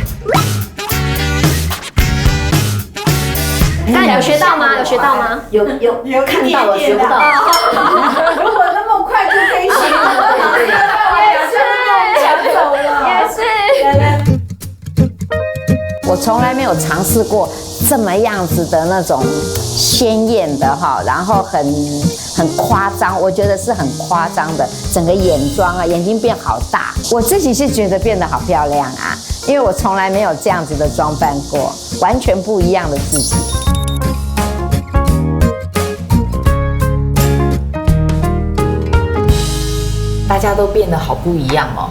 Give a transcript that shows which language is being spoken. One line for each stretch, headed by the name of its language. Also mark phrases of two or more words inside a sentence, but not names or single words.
Chinese: 那有學到嗎？有學到嗎？有看到了，學不到。如果那麼快就可以學了，也是。我從來沒有嘗試過這麼樣子的那種鮮豔的哈，然後很很夸张，我觉得是很夸张的，整个眼妆啊，眼睛变好大，我自己是觉得变得好漂亮啊，因为我从来没有这样子的装扮过，完全不一样的自己。大家都变得好不一样哦，